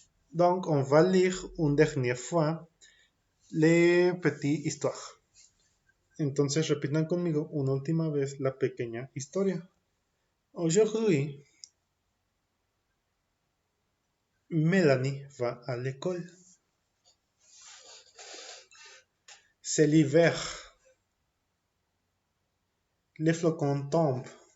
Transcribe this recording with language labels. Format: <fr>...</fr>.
<fr>Donc, on va lire une dernière fois les petites histoires.</fr> <es>Entonces repitan conmigo una última vez la pequeña historia.</es> <fr>Aujourd'hui, Mélanie va à l'école. C'est l'hiver. Les flocons tombent.</fr>